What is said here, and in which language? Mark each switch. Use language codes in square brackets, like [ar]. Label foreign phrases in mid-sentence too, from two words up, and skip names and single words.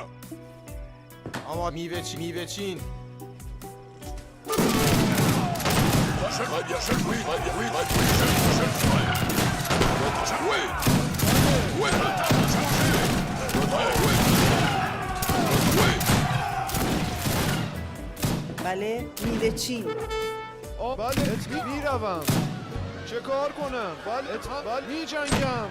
[fa] آما میوه چین [fr] Très bien, oui, très bien, oui, très bien, je le ferai. [fa] بله میوه چین بله میروم چه کار کنم بله میجنگم